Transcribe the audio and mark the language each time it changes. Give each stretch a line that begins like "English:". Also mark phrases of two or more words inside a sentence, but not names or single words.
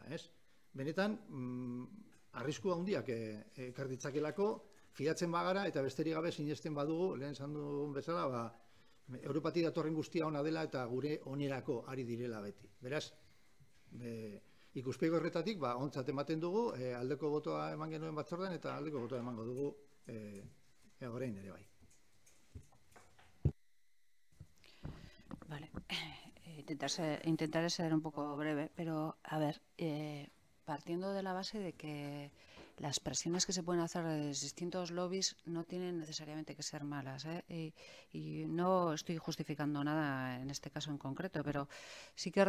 Basque: Benetan, arrisku handiak ekar ditzakelako, fidatzen bagara eta besterik gabe sinesten badugu, lehen esan dugun bezala, Europatik datorren guztia ona dela eta gure onerako ari direla beti. Beraz, ikuspegi horretatik, ontzat ematen dugu, aldeko botoa eman genuen batzordean eta aldeko botoa emango dugu orain ere bai.
Spanish: Vale. Intentaré ser un poco breve, pero a ver, partiendo de la base de que las presiones que se pueden hacer de distintos lobbies no tienen necesariamente que ser malas, y no estoy justificando nada en este caso en concreto, pero sí que